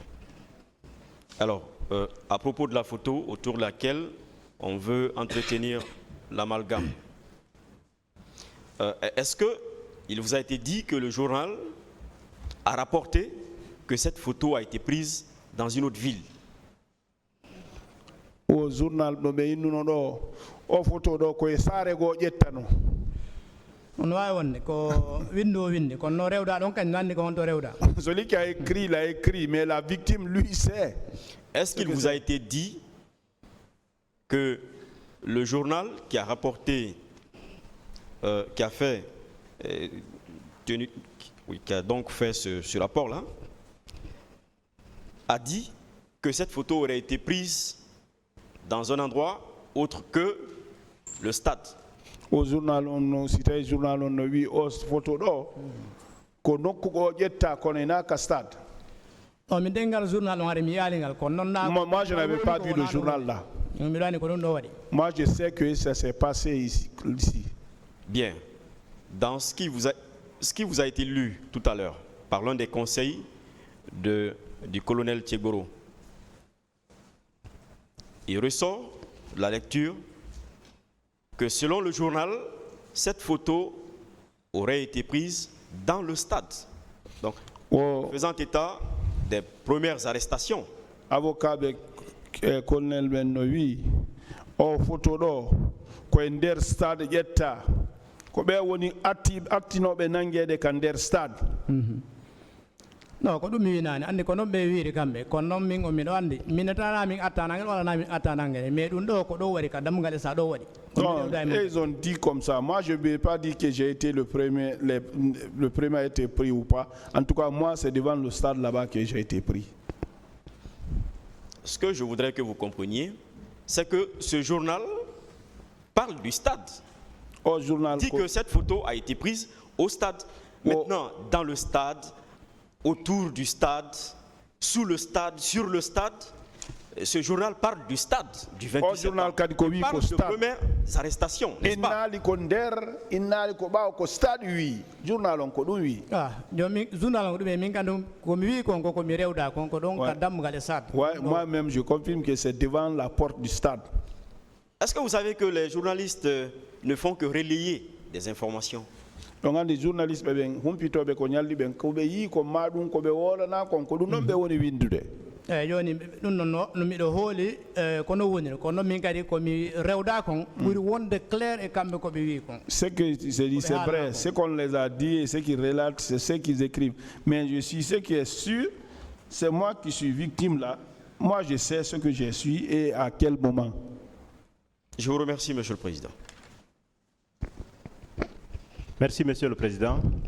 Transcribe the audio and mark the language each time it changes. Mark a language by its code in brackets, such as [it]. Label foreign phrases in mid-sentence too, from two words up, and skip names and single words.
[fr] Alors, à propos de la photo autour de laquelle on veut entretenir l'amalgame, est-ce qu'il vous a été dit que le journal a rapporté que cette photo a été prise dans une autre ville. Au journal [ff] no be innuno ɗo o photo ɗo koye saare goo ƴettano. on wawi wonde ko windu o windi kono no rewɗa ɗon kañum nandi ko honto rewɗa. [fr] Celui qui a écrit l'a écrit, mais la victime lui sait. Est-ce qu'il vous a été dit que le journal qui a rapporté, qui a fait, qui a donc fait ce rapport-là, a dit que cette photo aurait été prise dans un endroit autre que le stade? Au journal [ff] on cité journal on wi o photo ɗo ko nokku ko ƴetta kono ena ka stade. on mi dengal journal on ari mi yalingal kono noon na. [fr] Moi je n'avais pas vu le journal là. [ff] mi ɗani ko ɗum ɗo waɗi. [fr] Moi je sais que ça s'est passé ici. Bien. Dans ce qui vous a été lu tout à l'heure par l'un des conseils du colonel Tchegoro, il ressort de la lecture que selon le journal, cette photo aurait été prise dans le stade. Donc, faisant état des premières arrestations. [ff] Avocat be colonel ben no wi o photo ɗo koye nder stade ƴetta ko ɓe woni attinoɓe nanguede ka nder stade. non ko ɗum mi winani andi ko noon ɓe wiiri kamɓe kono noon min o miɗo andi minetana min attanangel wala na min attanangel mais ɗum ɗo ko ɗo waɗi ka dammugal e sa ɗo waɗi. [fr] Non, ils ont dit comme ça. Moi, je ne vais pas dire que j'ai été le premier a été pris ou pas. En tout cas, moi, c'est devant le stade là-bas que j'ai été pris. Ce que je voudrais que vous compreniez, c'est que ce journal parle du stade. Au journal, dit que cette photo a été prise au stade. Maintenant, dans le stade, autour du stade, sous le stade, sur le stade, ce journal parle du stade du 28 septembre. Il parle de premières arrestations, n'est-ce pas? [ff] Journal on ko ɗum wi. Journal on ko ɗum min kandum ko mi wi kon ko mi rewda kon ko ɗon ka dammugal e stade. [fr] Moi-même je confirme que c'est devant la porte du stade. Est-ce que vous savez que les journalistes ne font que relayer des informations? [ff] Donc andi journaliste ɓe humpitoɓe ko ñalli ɓen ko ɓe yi ko maɗum ko ɓe wolana kon ko ɗum noon ɓe woni windude. joni ɗum noon no miɗo hooli kono woniri kono min kadi komi rewda kon ɓuri wonde clair e kamɓe koɓe wi kon. [fr] Ce que c'est dit, c'est vrai. Ce qu'on les a dit et ce qu'ils relatent, c'est ce qu'ils écrivent. Mais je suis ce qui est sûr, c'est moi qui suis victime là. Moi, je sais ce que je suis et à quel moment. Je vous remercie, Monsieur le Président. Merci, Monsieur le Président.